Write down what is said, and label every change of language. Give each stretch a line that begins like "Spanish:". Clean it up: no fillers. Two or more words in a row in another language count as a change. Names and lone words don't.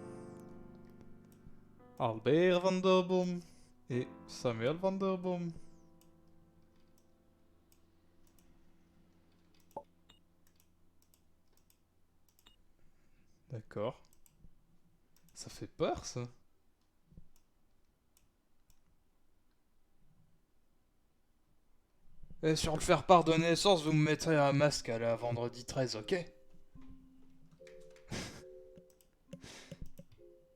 French: Albert van der Boom. Et Samuel van der Boom. D'accord. Ça fait peur, ça. Et sur le faire-part de naissance, vous me mettrez un masque à la vendredi 13, ok?